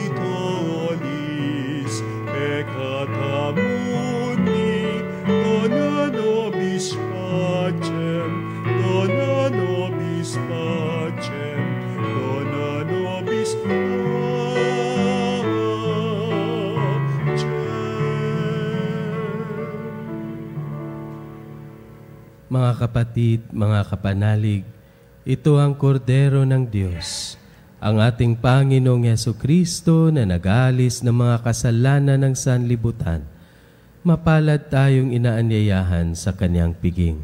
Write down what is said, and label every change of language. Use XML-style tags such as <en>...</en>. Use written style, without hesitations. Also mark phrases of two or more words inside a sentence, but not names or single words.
<la>tollis peccata mundi, dona nobis pacem, dona nobis pacem, dona nobis pacem.</la> <tl>Mga kapatid, mga kapanalig, ito ang kordero ng Diyos, ang ating Panginoong Yesukristo na nag-aalis ng mga kasalanan ng sanlibutan. Mapalad tayong inaanyayahan sa kanyang piging.</tl>